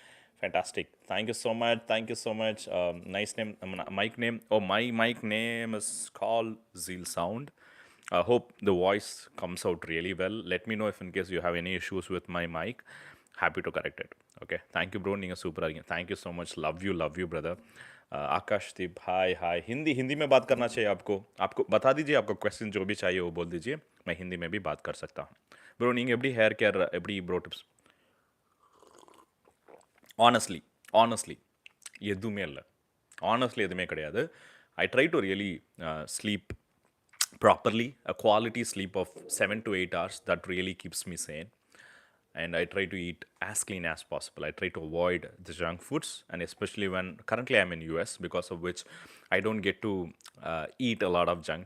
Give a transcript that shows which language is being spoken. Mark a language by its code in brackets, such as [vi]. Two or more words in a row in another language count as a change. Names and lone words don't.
[en] Okay, Fantastic. Thank you so much. Thank you so much. Nice name. Mic name. Oh, my mic name is called Zeal Sound. I hope the voice comes out really well. Let me know if in case you have any issues with my mic. Happy to correct it. Okay. Thank you, bro. Ninga super again. Thank you so much. Love you, brother. [hi] आकाश दीप हाय हाय हिंदी हिंदी में बात करना चाहिए आपको आपको बता दीजिए आपको क्वेश्चन जो भी चाहिए वो बोल दीजिए मैं हिंदी में भी बात कर सकता हूँ [ta] ப்ரோ நீங்கள் எப்படி [en] hair care [ta] எப்படி ப்ரோ [en] tips honestly honestly [ta] எதுவுமே இல்லை ஆனஸ்ட்லி எதுவுமே கிடையாது [en] I try to really sleep properly, a quality sleep of 7 to 8 hours that really keeps me sane. And I try to eat as clean as possible. I try to avoid the junk foods, and especially when currently I'm in US, because of which I don't get to eat a lot of junk.